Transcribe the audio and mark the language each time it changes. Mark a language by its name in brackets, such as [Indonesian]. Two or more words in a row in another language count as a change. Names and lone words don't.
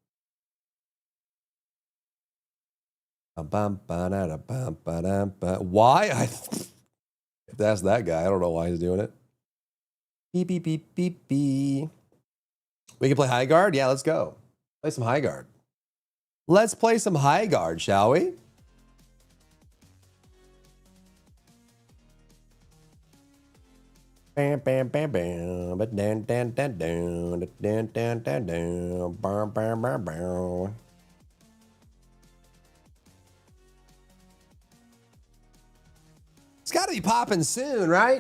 [English] Why? I have to ask that guy. I don't know why he's doing it. Beep, beep, beep, beep, beep. We can play HighGuard? Yeah, let's go. Play some HighGuard. Let's play some HighGuard, shall we? Bam, bam, bam, bam. But dan, dan, dan, dan, dan, dan, dan, dan. Bam, bam, bam, bam. It's got to be popping soon, right?